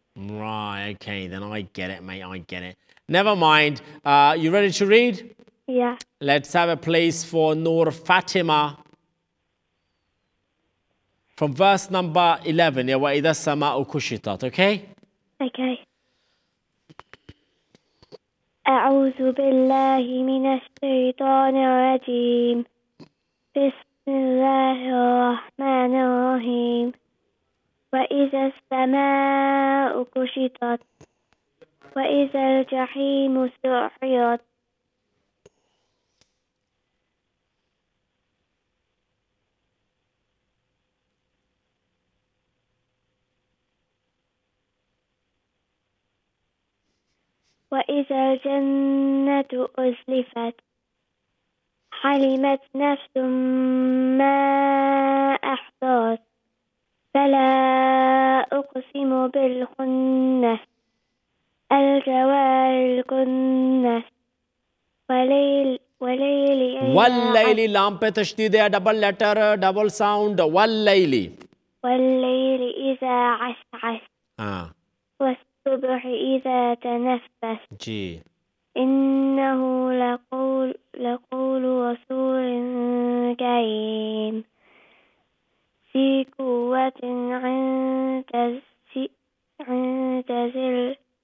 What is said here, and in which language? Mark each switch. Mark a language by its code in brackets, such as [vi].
[en] Right, okay, then I get it, mate, I get it. Never mind. You ready to read? Yeah. Let's have a place for Noor Fatima. From verse number 11, yeah, [ar] وَإِذَا السَّمَاءُ كُشِطَتْ, [en] okay? Okay. [ar] أعوذ بالله من الشيطان الرجيم بسم الله الرحمن الرحيم وإذا السماء كشطت وإذا الجحيم سعرت وإذا الجنة أزلفت علمت نفس ما أحضرت فلا أقسم بالخنس الجوار الكنس والليل لام [hi] पे तशदीद है [en] double letter double sound [ar] والليل إذا عسعس والصبح إذا تنفس [hi] जी [ar] إنه لقول رسول كريم ذي قوة عند ذي